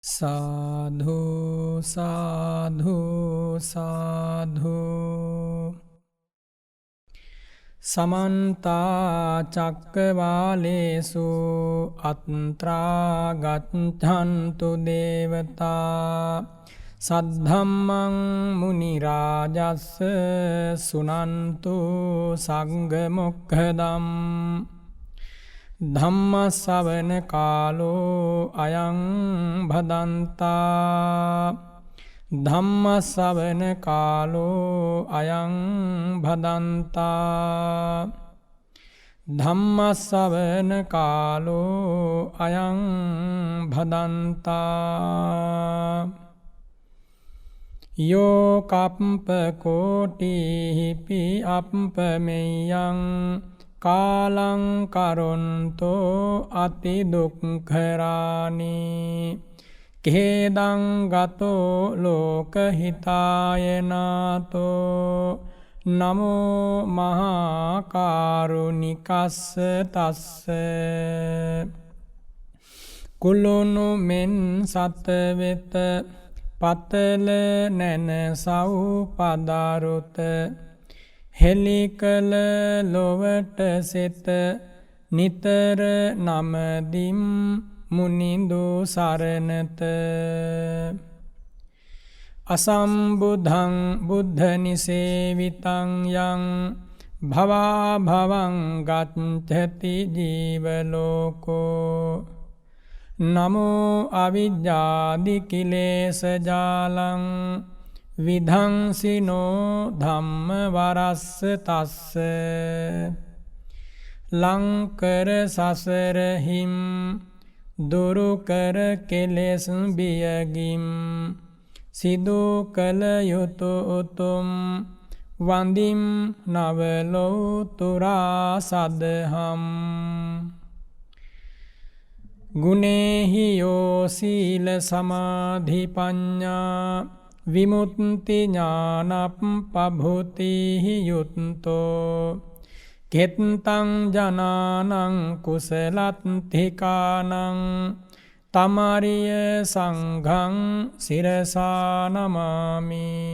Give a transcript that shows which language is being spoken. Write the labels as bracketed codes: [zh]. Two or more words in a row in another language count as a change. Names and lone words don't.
[pi] සාධු සාධු සාධු සමන්තා චක්කවාලේසු අත්‍රා ගච්ඡන්තු දේවතා සද්ධම්මං මුනි රාජස්ස සුනන්තු සංඝ මොක්ඛදම් ධම්ම ශ්‍රවණ කාලෝ අයං භදන්තා ධම්ම ශ්‍රවණ කාලෝ අයං භදන්තා ධම්ම ශ්‍රවණ කාලෝ අයං භදන්තා යෝ කප්ප කෝටිහිපි අප්පමෙයං කාලං කරොන්තෝ අති දුක්ඛරානි කේදං ගතෝ ලෝකහිතායනාතෝ නමෝ මහා කාරුණිකස්ස තස්ස [si] කුලුණු මෙන් සත වෙත පතල නැන සව් පදාරුත හෙලිකල ලොවට සෙත නිතර නමදිම් මුනිඳු සරණත [pi] අසම්බුද්ධං බුද්ධ නිසේවිතං යං භවා භවං ගච්ඡති ජීවලෝකෝ නමෝ අවිජ්ජාදි කිලේශ ජාලං විධංසිනෝ ධම්ම වරස්ස තස්ස [si] ලංකර සසරහිම් දුරුකර කෙලෙස් බියගිම් සිදු කළ යුතු උතුම් වඳිම් නවලෝතුරා සදහම් [pi] ගුණේහි යෝ සීල සමාධි පඤ්ඤා විමුක්ති ඥානප්පභූතිහි යුත්තෝ කෙත්තං ජනානං කුසලත්ථිකානං තමාරිය සංඝං සිරසා නමාමි